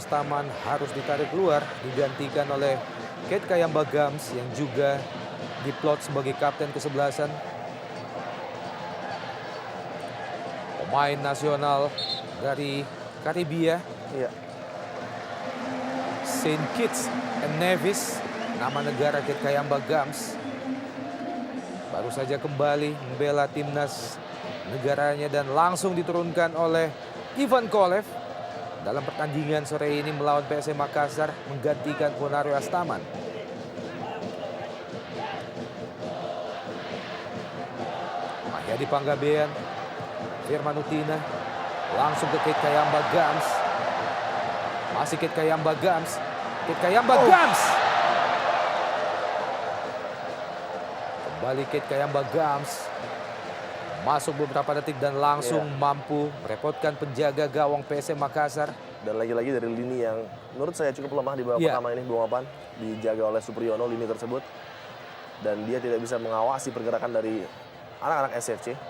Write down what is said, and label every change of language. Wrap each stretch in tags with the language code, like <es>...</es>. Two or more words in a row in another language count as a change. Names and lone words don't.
<id>Astaman harus ditarik keluar, digantikan oleh Kate Kayamba Gams yang juga diplot sebagai kapten kesebelasan. Pemain nasional dari Karibia, Iya. Saint Kitts and Nevis, nama negara Kate Kayamba Gams. Baru saja kembali membela timnas negaranya dan langsung diturunkan oleh Ivan Kolev dalam pertandingan sore ini melawan PSM Makassar menggantikan Ponario Astaman. Mahyadi Panggabean, Firman Utina, langsung ke Kate Kayamba Gams. Masih Kate Kayamba Gams. Kate Kayamba Gams. Kembali Kate Kayamba Gams. Masuk beberapa detik dan langsung mampu merepotkan penjaga gawang PSM Makassar. Dan lagi-lagi dari lini yang menurut saya cukup lemah di babak pertama ini, Bung Opan. Dijaga oleh Supriyono lini tersebut. Dan dia tidak bisa mengawasi pergerakan dari anak-anak SFC.</id>